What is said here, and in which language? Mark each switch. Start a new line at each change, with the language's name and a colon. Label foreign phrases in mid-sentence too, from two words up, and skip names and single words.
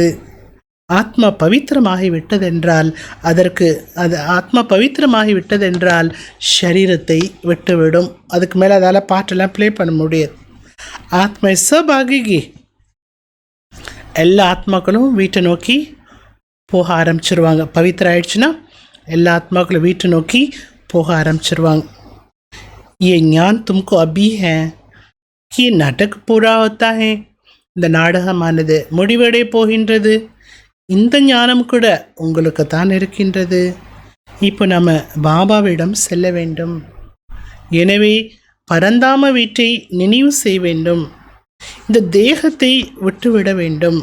Tamil: ஆத்மா பவித்திரமாகி விட்டதென்றால் ஆத்மா பவித்திரமாகி விட்டதென்றால் சரீரத்தை விட்டுவிடும். அதுக்கு மேலே அதால் பாட்டெல்லாம் ப்ளே பண்ண முடியாது. ஆத்மா சபாகிகி. எல்லா ஆத்மாக்களும் வீட்டை நோக்கி போக ஆரம்பிச்சிருவாங்க. பவித்திரம் ஆயிடுச்சுன்னா எல்லா ஆத்மாக்களும் வீட்டை நோக்கி போக ஆரம்பிச்சிருவாங்க.
Hindi: ये ज्ञान तुमको अभी है कि नाटक पूरा होता है.
Tamil: இந்த நாடகமானது முடிவடை போகின்றது. இந்த ஞானம் கூட உங்களுக்கு தான் இருக்கின்றது. இப்போ நம்ம பாபாவிடம் செல்ல வேண்டும். எனவே பரந்தாம வீட்டை நினைவு செய்ய வேண்டும். இந்த தேகத்தை விட்டுவிட வேண்டும்.